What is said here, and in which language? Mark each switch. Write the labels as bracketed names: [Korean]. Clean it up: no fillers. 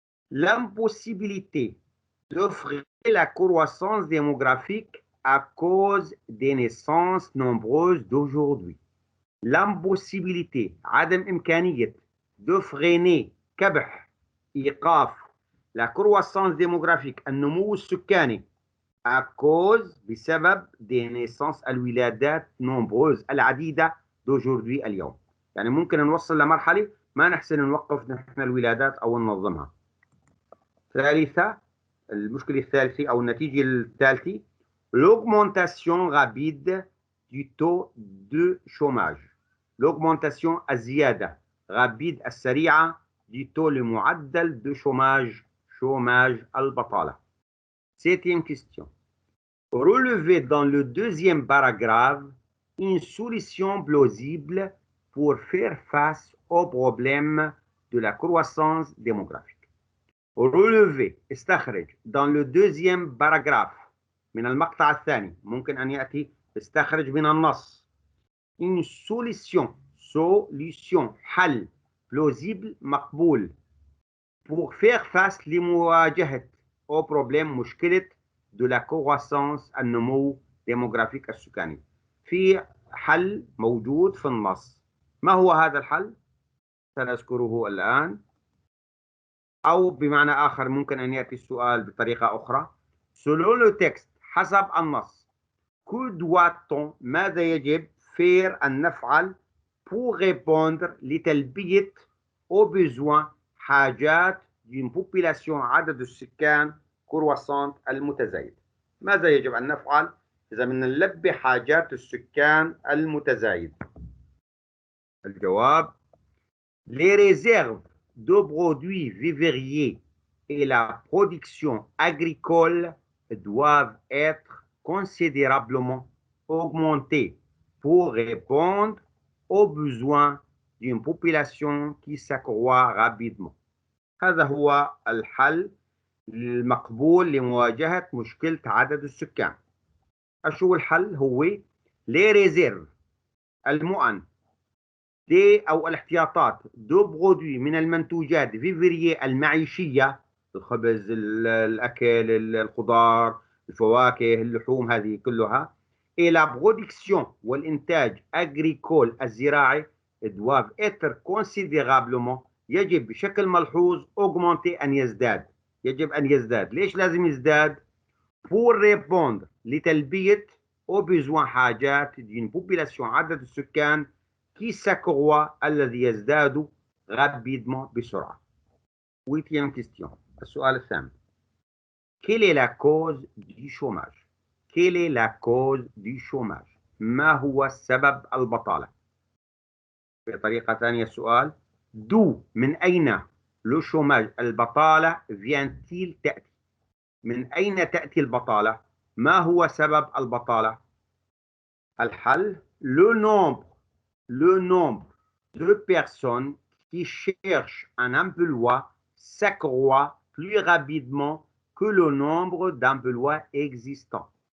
[French] L'impossibilité de freiner la croissance démographique à cause des naissances nombreuses d'aujourd'hui. L'impossibilité [Arabic] عدم إمكانية [French] de freiner [Arabic] كبح إيقاف [French] la croissance démographique [Arabic] النمو السكاني [French] à cause [Arabic] بسبب [French] des naissances [Arabic] الولادات [French] nombreuses [Arabic] العديدة [French] d'aujourd'hui [Arabic] اليوم. يعني ممكن نوصل لمرحلة ما نحسن نوقف نحن الولادات أو ننظمها. ثالثة المشكلة الثالثة أو النتيجة الثالثة [French] l'augmentation rapide du taux de chômage. L'augmentation [Arabic] الزيادة [French] rapide [Arabic] السريعة [French] du taux [Arabic] المعدل [French] de chômage [Arabic] البطالة. [French] Septième question. Relevez dans le deuxième paragraphe une solution plausible pour faire face au problème de la croissance démographique. relever [Arabic] استخرج [French] dans le deuxième paragraphe [Arabic] من المقطع الثاني ممكن أن يأتي استخرج من النص [French] une solution [Arabic] حل [French] plausible [Arabic] مقبول [French] pour faire face [Arabic] لمواجهة [French] au problème [Arabic] مشكلة [French] de la croissance [Arabic] النمو [French] démographique [Arabic] السكاني. في حل موجود في النص. ما هو هذا الحل؟ سنذكره الآن. أو بمعنى آخر ممكن أن يأتي السؤال بطريقة أخرى. [French] selon le texte [Arabic] حسب النص [French] que doit-on [Arabic] ماذا يجب [French] faire [Arabic] أن نفعل [French] pour répondre [Arabic] لتلبية [French] aux besoins [Arabic] حاجات [French] d'une population [Arabic] عدد السكان [French] croissante [Arabic] المتزايد. ماذا يجب أن نفعل إذا بدنا نلبي حاجات السكان المتزايد؟ الجواب [French] les réserves de produits vivriers et la production agricole doivent être considérablement augmentées pour répondre aux besoins d'une population qui s'accroît rapidement. [Arabic] هذا هو الحل المقبول لمواجهة مشكلة عدد السكان. شو الحل؟ هو [French] les réserves [Arabic] المؤن دي أو الاحتياطات دو برودوي من المنتوجات فيفرية المعيشية الخبز الأكل الخضار الفواكه اللحوم هذه كلها إلى برودكسيون والإنتاج أغريكول الزراعي [French] doivent être considérablement [Arabic] يجب بشكل ملحوظ [French] augmenter [Arabic] أن يزداد. يجب أن يزداد. ليش لازم يزداد؟ [French] pour répondre [Arabic] لتلبية [French] aux besoins [Arabic] حاجات [French] d'une population [Arabic] عدد السكان [French] qui s'accroît [Arabic] الذي يزداد [French] rapidement [Arabic] بسرعة. [French] 8e question. [Arabic] السؤال الثامن. [French] Quelle est la cause du chômage? Quelle est la cause du chômage? [Arabic] ما هو سبب البطالة؟ بطريقة ثانية السؤال [French] d'où [Arabic] من أين [French] le chômage [Arabic] البطالة [French] vient-il [Arabic] تأتي؟ من أين تأتي البطالة؟ ما هو سبب البطالة؟ الحل [French] le nombre de personnes qui cherchent un emploi s'accroît plus rapidement que le nombre d'emplois existants.